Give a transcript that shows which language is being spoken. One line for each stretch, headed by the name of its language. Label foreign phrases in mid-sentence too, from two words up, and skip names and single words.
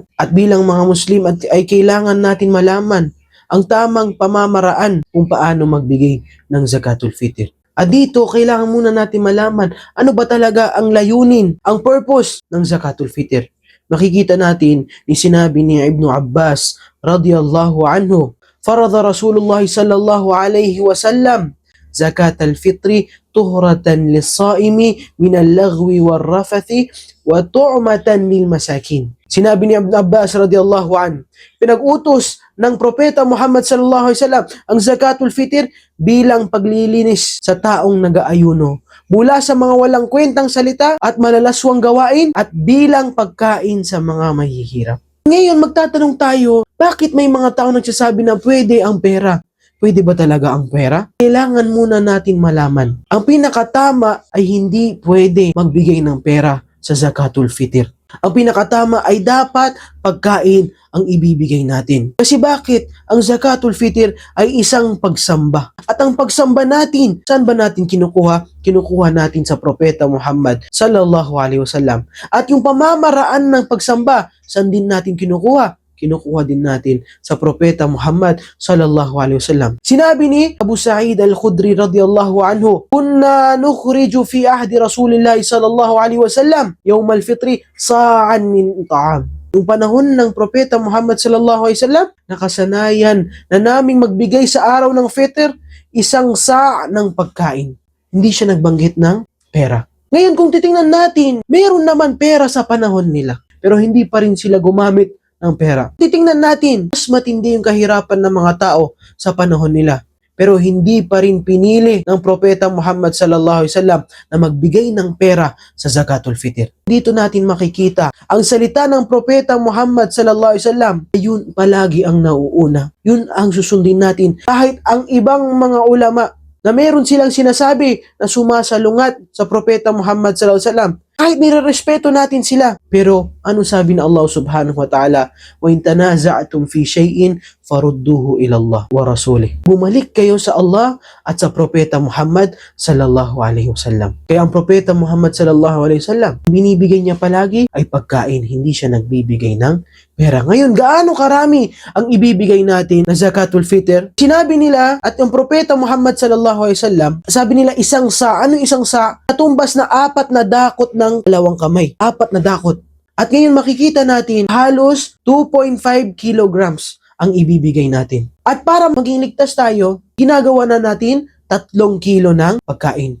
Filipino: At bilang mga Muslim ay kailangan natin malaman ang tamang pamamaraan kung paano magbigay ng
Arabic: زكاة الفطر.
Filipino: At dito, kailangan muna natin malaman ano ba talaga ang layunin, ang purpose ng
Arabic: زكاة الفطر.
Filipino: Makikita natin ni sinabi ni
Arabic: Ibn Abbas رضي الله عنه فرض رسول الله صلى الله عليه وسلم زكاة الفطر طهرة للصائم من اللغو والرفث وطعمة للمساكين."
Filipino: Sinabi ni Ibn Abbas
Arabic: رضي الله عنه,
Filipino: pinag-utos ng propeta Muhammad
Arabic: صلى الله عليه وسلم
Filipino: ang
Arabic: زكاة الفطر
Filipino: bilang paglilinis sa taong nag-aayuno mula sa mga walang kwentang salita at malalaswang gawain at bilang pagkain sa mga mahihirap. Ngayon magtatanong tayo, bakit may mga tao nagsasabi na pwede ang pera? Pwede ba talaga ang pera? Kailangan muna natin malaman. Ang pinakatama ay hindi pwede magbigay ng pera sa
Arabic: زكاة الفطر.
Filipino: Ang pinakatama ay dapat pagkain ang ibibigay natin. Kasi bakit? Ang
Arabic: زكاة الفطر
Filipino: ay isang pagsamba. At ang pagsamba natin, saan ba natin kinukuha? Kinukuha natin sa propeta Muhammad
Arabic: صلى الله عليه وسلم.
Filipino: At yung pamamaraan ng pagsamba, saan din natin kinukuha? Kinukuha din natin sa propeta Muhammad
Arabic: صلى الله عليه وسلم.
Filipino: Sinabi ni
Arabic: Abu Sa'id al-Khudri رضي الله عنه كنا نخرج في عهد رسول الله صلى الله عليه وسلم يوم الفطر صاعا من طعام."
Filipino: Yung panahon ng propeta Muhammad
Arabic: صلى الله عليه وسلم,
Filipino: nakasanayan na naming magbigay sa araw ng fitr isang sa' ng pagkain. Hindi siya nagbanggit ng pera. Ngayon kung titingnan natin, meron naman pera sa panahon nila, pero hindi pa rin sila gumamit ng pera. Titingnan natin, mas matindi yung kahirapan ng mga tao sa panahon nila. Pero hindi pa rin pinili ng propeta Muhammad
Arabic: صلى الله عليه وسلم
Filipino: na magbigay ng pera sa
Arabic: زكاة الفطر.
Filipino: Dito natin makikita ang salita ng propeta Muhammad
Arabic: صلى الله عليه وسلم.
Filipino: Yun palagi ang nauuna. Yun ang susundin natin. Kahit ang ibang mga ulama na meron silang sinasabi na sumasalungat sa propeta Muhammad
Arabic: صلى الله عليه وسلم,
Filipino: kahit nirerespeto natin sila. Pero ano sabi ng Allah
Arabic: سبحانه وتعالى? "وإن تنازعتم في شيء فردوه إلى الله ورسوله."
Filipino: Bumalik kayo sa Allah at sa propeta Muhammad
Arabic: صلى الله عليه وسلم.
Filipino: Kaya ang propeta Muhammad
Arabic: صلى الله عليه وسلم,
Filipino: binibigay niya palagi ay pagkain, hindi siya nagbibigay ng pera. Ngayon, gaano karami ang ibibigay natin na
Arabic: زكاة الفطر?
Filipino: Sinabi nila at yung propeta Muhammad
Arabic: صلى الله عليه وسلم,
Filipino: sabi nila isang sa. Ano isang sa? Katumbas na 4 na dakot ng 2 kamay. 4 na dakot. At ngayon makikita natin halos 2.5 kilograms ang ibibigay natin. At para maging ligtas tayo, ginagawa na natin 3 kilo ng pagkain.